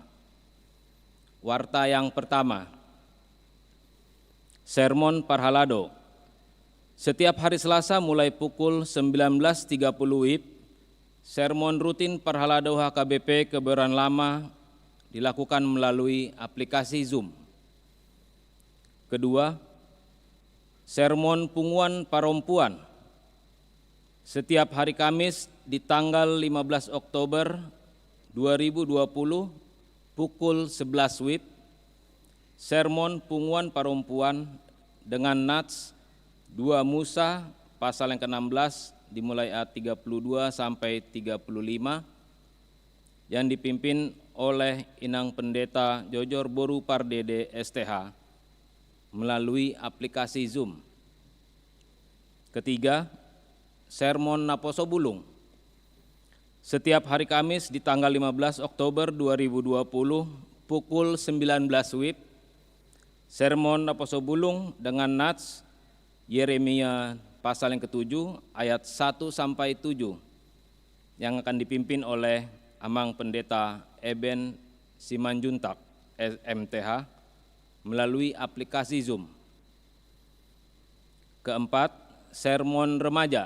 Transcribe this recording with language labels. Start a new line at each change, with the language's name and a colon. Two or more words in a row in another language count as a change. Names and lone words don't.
Indonesian: Warta yang pertama, Sermon Parhalado. Setiap hari Selasa mulai pukul 19.30 WIB, sermon rutin Parhalado HKBP Kebayoran Lama dilakukan melalui aplikasi Zoom. Kedua, sermon Punguan Parompuan. Setiap hari Kamis di tanggal 15 Oktober 2020 pukul 11 WIB, sermon Punguan Parompuan dengan nats 2 Musa pasal yang ke-16 dimulai ayat 32 sampai 35 yang dipimpin oleh Inang Pendeta Jojor Boru Pardede STH melalui aplikasi Zoom. Ketiga, sermon Naposo Bulung. Setiap hari Kamis di tanggal 15 Oktober 2020 pukul 19 WIB, sermon Naposo Bulung dengan nats Yeremia pasal yang ke-7 ayat 1 sampai 7 yang akan dipimpin oleh Amang Pendeta Eben Simanjuntak MTH melalui aplikasi Zoom. Keempat, sermon remaja.